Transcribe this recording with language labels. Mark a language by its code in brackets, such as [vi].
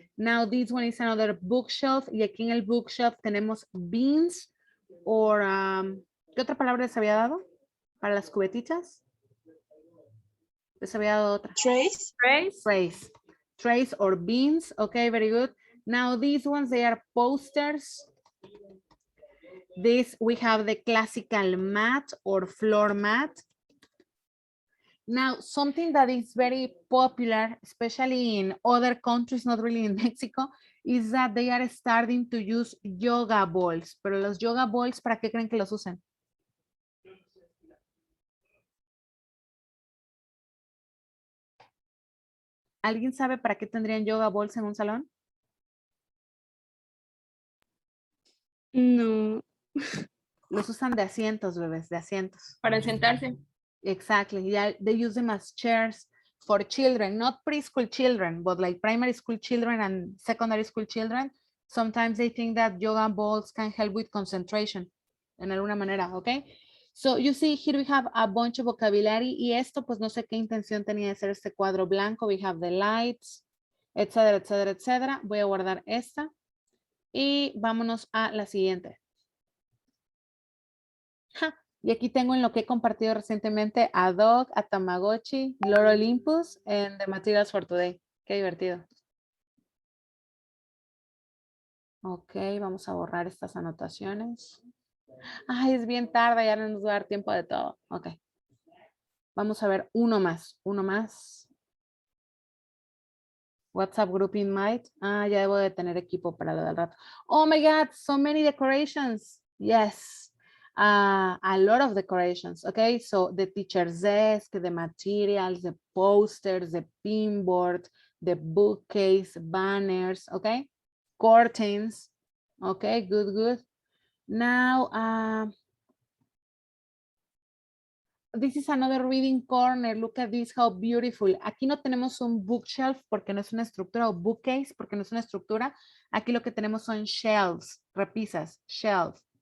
[en] Now this one is another bookshelf. [es] Y aquí en el bookshelf tenemos [en] beans or [es] ¿qué otra palabra les había dado? Para las cubetitas. Les había dado otra. [en] Trays. Trays. Trays or beans. Okay, very good. Now these ones, they are posters. This, we have the classical mat or floor mat. Now, something that is very popular, especially in other countries, not really in Mexico, is that they are starting to use yoga balls. [es] Pero los yoga balls, ¿para qué creen que los usan? ¿Alguien sabe para qué tendrían yoga balls en un salón? No. Los usan de asientos, bebés, de asientos. Para sentarse. [en] Exactly. Yeah, they use them as chairs for children, not preschool children, but like primary school children and secondary school children. Sometimes they think that yoga balls can help with concentration [es] en alguna manera, [en] okay? So you see here we have a bunch of vocabulary [es] y esto pues no sé qué intención tenía de ser este cuadro blanco. [en] We have the lights, [es] etcétera, etcétera, etcétera. Voy a guardar esta y vámonos a la siguiente. Ja. Y aquí tengo en lo que he compartido recientemente a Dog, a Tamagotchi, Lord Olympus, [en] and the materials for today. [es] Qué divertido. Ok, vamos a borrar estas anotaciones. Ay, es bien tarde, ya no nos va a dar tiempo de todo. Ok. Vamos a ver uno más. WhatsApp group invite. Ah, ya debo de tener equipo para lo del rato. [en] Oh my God, so many decorations. Yes. A lot of decorations, okay? So the teacher's desk, the materials, the posters, the pinboard, the bookcase, banners, okay? Curtains, okay, good. Now, this is another reading corner. Look at this, how beautiful. [es] Aquí no tenemos un bookshelf porque no es una estructura, o bookcase porque no es una estructura. Aquí lo que tenemos son shelves, repisas, shelf.